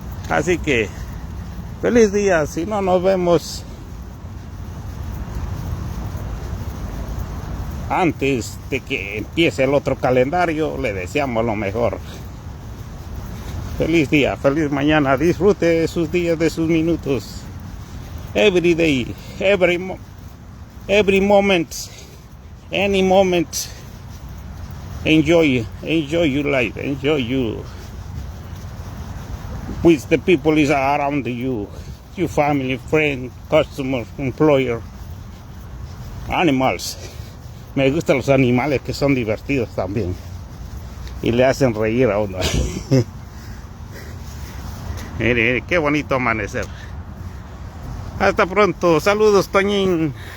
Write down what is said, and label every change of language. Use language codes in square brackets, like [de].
[es] Así que feliz día. Si no nos vemos antes de que empiece el otro calendario, le deseamos lo mejor. Feliz día, feliz mañana. Disfrute de sus días, de sus minutos. [en] Every day, every moment, any moment. Enjoy your life, enjoy you with the people is around you, your family, friend, customer, employer, animals. [es] Me gustan los animales que son divertidos también. Y le hacen reír a uno. Mire, qué bonito amanecer. Hasta pronto. Saludos, Toñín.